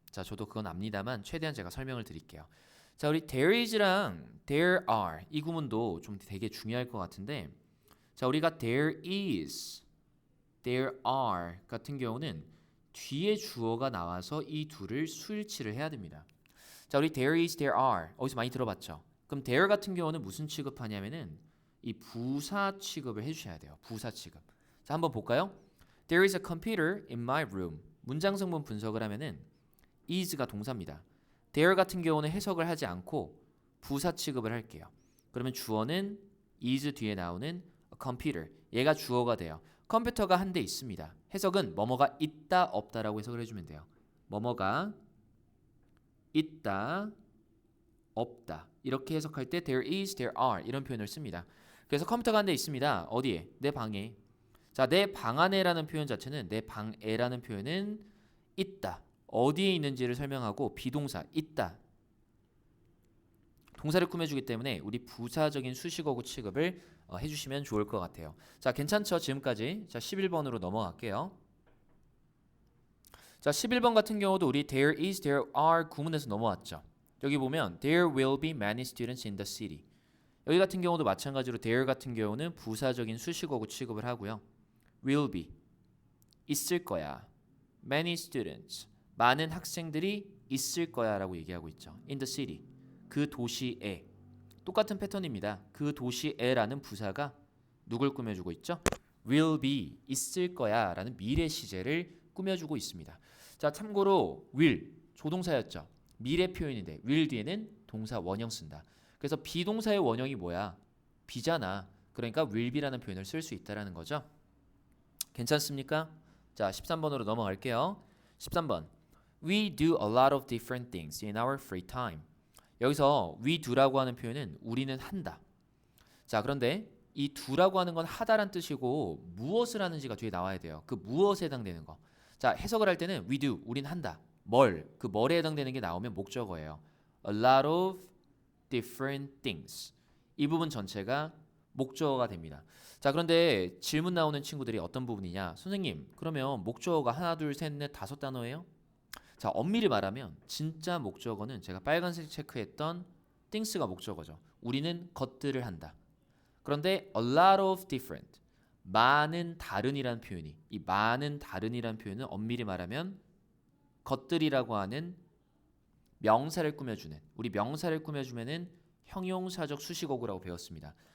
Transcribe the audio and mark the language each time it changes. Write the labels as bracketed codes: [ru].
[ko] 자, 저도 그건 압니다만 최대한 제가 설명을 드릴게요. 자, 우리 there is랑 there are 이 구문도 좀 되게 중요할 것 같은데 자, 우리가 there is, there are 같은 경우는 뒤에 주어가 나와서 이 둘을 수일치를 해야 됩니다. 자, 우리 there is, there are 어디서 많이 들어봤죠? 그럼 there 같은 경우는 무슨 취급하냐면은 이 부사 취급을 해주셔야 돼요. 부사 취급. 자, 한번 볼까요? [en] There is a computer in my room. [ko] 문장 성분 분석을 하면은 is가 동사입니다. there 같은 경우는 해석을 하지 않고 부사 취급을 할게요. 그러면 주어는 is 뒤에 나오는 a computer. 얘가 주어가 돼요. 컴퓨터가 한 대 있습니다. 해석은 뭐뭐가 있다 없다라고 해석을 해주면 돼요. 뭐뭐가 있다 없다 이렇게 해석할 때 there is, there are 이런 표현을 씁니다. 그래서 컴퓨터가 한 대 있습니다. 어디에? 내 방에. 자, 내 방 안에라는 표현 자체는 내 방에라는 표현은 있다. 어디에 있는지를 설명하고 비동사 있다. 동사를 꾸며주기 때문에 우리 부사적인 수식어구 취급을 해주시면 좋을 것 같아요. 자, 괜찮죠? 지금까지. 자, 11번으로 넘어갈게요. 자, 11번 같은 경우도 우리 there is, there are 구문에서 넘어왔죠. 여기 보면 [en] there will be many students in the city. [ko] 여기 같은 경우도 마찬가지로 there 같은 경우는 부사적인 수식어구 취급을 하고요. will be 있을 거야. many students 많은 학생들이 있을 거야 라고 얘기하고 있죠. in the city 그 도시에 똑같은 패턴입니다. 그 도시에라는 부사가 누굴 꾸며주고 있죠? will be 있을 거야 라는 미래 시제를 꾸며주고 있습니다. 자, 참고로 will 조동사였죠. 미래 표현인데 will 뒤에는 동사 원형 쓴다. 그래서 비동사의 원형이 뭐야? be잖아. 그러니까 will be라는 표현을 쓸 수 있다라는 거죠. 괜찮습니까? 자, 13번으로 넘어갈게요. 13번. [en] We do a lot of different things in our free time. [ko] 여기서 we do라고 하는 표현은 우리는 한다. 자, 그런데 이 do라고 하는 건 하다란 뜻이고 무엇을 하는지가 뒤에 나와야 돼요. 그 무엇에 해당되는 거. 자, 해석을 할 때는 we do, 우린 한다. 뭘? 그 뭘에 해당되는 게 나오면 목적어예요. [en] A lot of different things. [ko] 이 부분 전체가 목적어가 됩니다. 자, 그런데 질문 나오는 친구들이 어떤 부분이냐? 선생님, 그러면 목적어가 하나, 둘, 셋, 넷, 다섯 단어예요? 자, 엄밀히 말하면 진짜 목적어는 제가 빨간색 체크했던 things가 목적어죠. 우리는 것들을 한다. 그런데 a lot of different, 많은 다른이란 표현이, 이 많은 다른이란 표현은 엄밀히 말하면 것들이라고 하는 명사를 꾸며주는, 우리 명사를 꾸며주면은 형용사적 수식어구라고 배웠습니다.